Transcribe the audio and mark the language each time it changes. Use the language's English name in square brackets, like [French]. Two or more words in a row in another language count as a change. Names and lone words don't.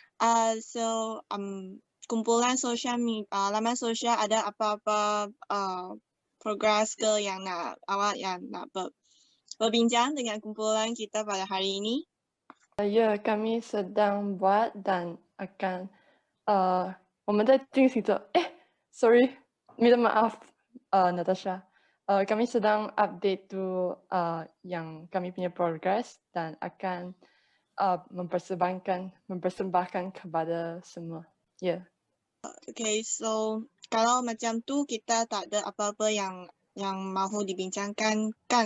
[Malay] Kumpulan sosial, laman sosial ada apa-apa progres ke yang awak yang nak berbincang dengan kumpulan kita pada hari ini? Ya, kami sedang buat dan akan [Chinese] 我们在进行着 [Malay] sorry, minta maaf Natasha. Kami sedang update tu yang kami punya progress dan akan mempersembahkan kepada semua. Ya. [English] Okay, so [Malay] kalau macam tu kita tak ada apa-apa yang mahu dibincangkan kan?